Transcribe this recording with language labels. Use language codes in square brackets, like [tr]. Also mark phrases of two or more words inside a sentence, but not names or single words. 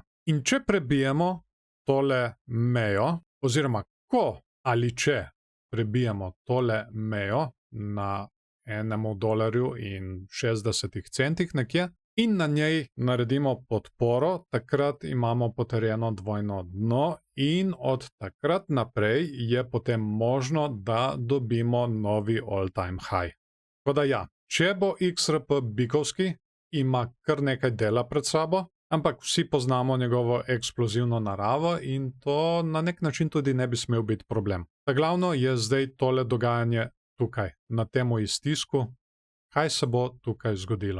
[sl] In če prebijemo tole mejo, oziroma ko ali če prebijemo tole mejo na $1 in 60 centih nekje in na njej naredimo podporo, takrat imamo potrjeno dvojno dno in od takrat naprej je potem možno, da dobimo novi [en] all-time high. [sl] Tako da ja, če bo XRP bikovski, ima kar nekaj dela pred sabo, ampak vsi poznamo njegovo eksplozivno naravo in to na nek način tudi ne bi smel biti problem. Ta glavno je zdaj tole dogajanje tukaj, na temu iztisku, kaj se bo tukaj zgodilo.